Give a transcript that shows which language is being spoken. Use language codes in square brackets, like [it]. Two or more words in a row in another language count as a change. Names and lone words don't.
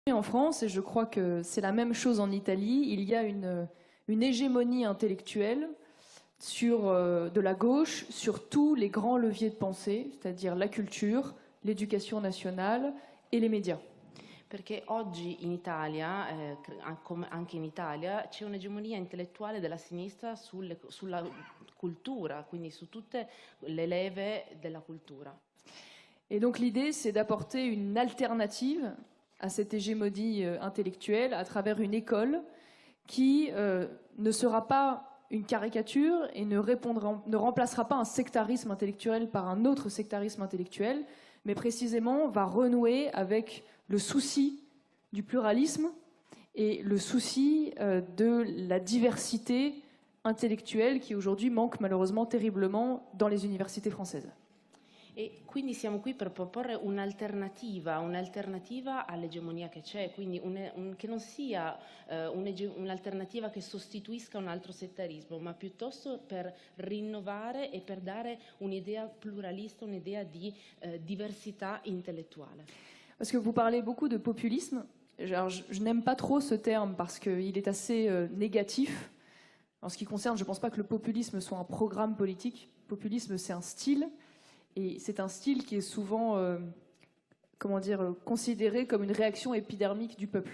[fr] En France, et je crois que c'est la même chose en Italie, il y a une hégémonie intellectuelle de la gauche sur tous les grands leviers de pensée, c'est-à-dire la culture, l'éducation nationale et les médias. [it] Perché oggi in Italia, come anche in Italia, c'è un'egemonia intellettuale della sinistra sulla cultura, quindi su tutte le leve della cultura. [fr] Et donc l'idée, c'est d'apporter une alternative à cette hégémonie intellectuelle à travers une école qui ne sera pas une caricature et ne remplacera pas un sectarisme intellectuel par un autre sectarisme intellectuel, mais précisément va renouer avec le souci du pluralisme et le souci de la diversité intellectuelle qui aujourd'hui manque malheureusement terriblement dans les universités françaises. [it] E quindi siamo qui per proporre un'alternativa all'egemonia che c'è, quindi che non sia un'alternativa che sostituisca un altro settarismo, ma piuttosto per rinnovare e per dare un'idea pluralista, un'idea di diversità intellettuale. [fr] Parce que vous parlez beaucoup de populisme. Alors, je n'aime pas trop ce terme parce qu'il est assez négatif. En ce qui concerne, je ne pense pas que le populisme soit un programme politique. Le populisme, c'est un style. Et c'est un style qui est souvent considéré comme une réaction épidermique du peuple.